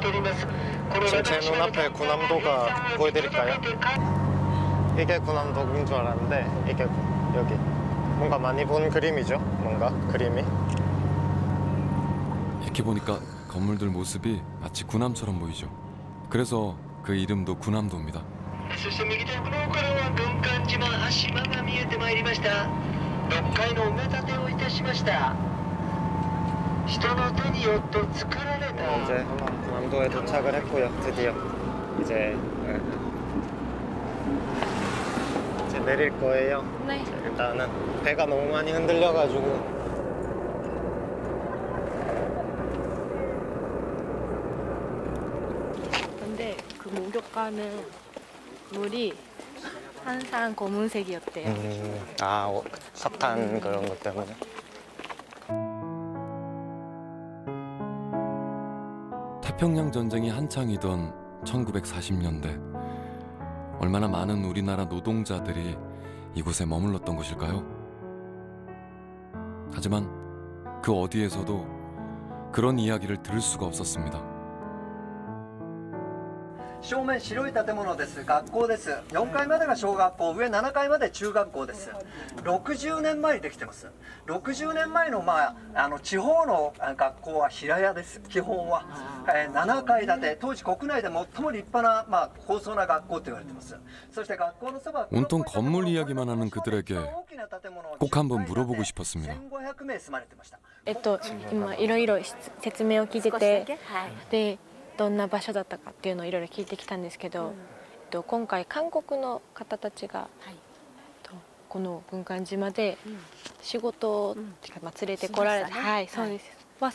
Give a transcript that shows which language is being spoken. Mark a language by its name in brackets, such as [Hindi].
[Korean] 지금 제 눈앞에 군함도가 보여드릴까요? 이게 군함도인 줄 알았는데 이게 여기 뭔가 많이 본 그림이죠. 뭔가 그림이 이렇게 보니까 건물들 모습이 마치 군함처럼 보이죠. 그래서 그 이름도 군함도입니다. [Japanese] そして右手奥の方からは軍艦島島が見えてまいりました。 6階の埋め立てをいたしました。人の手によって作られた [Korean] 이제 군함도에 도착을 했고요. 드디어 이제 내릴 거예요. 네. 일단은 배가 너무 많이 흔들려가지고 근데 그 목욕가는 물이 항상 검은색이었대요. 석탄 그런 것 때문에. 태평양 전쟁이 한창이던 1940년대, 얼마나 많은 우리나라 노동자들이 이곳에 머물렀던 것일까요? 하지만 그 어디에서도 그런 이야기를 들을 수가 없었습니다. [Japanese] 正面白い建物です。学校です。 4階までが小学校、上7階まで中学校です。60年前にできてます。 60年前の、地方の学校は平屋です。基本は、7階建て、当時国内で最も立派な、高層な学校と言われてます。そして学校のそば [Korean] 온통 건물 이야기만 하는 그들에게 꼭 한번 물어보고 싶었습니다. [Japanese] 1500名住まれてました。今いろいろ説明を聞いてて、でどんな場所だったかっていうのをいろいろ聞いてきたんですけど、今回韓国の方たちが、この軍艦島で仕事っていうか、連れてこられた、はいそうです。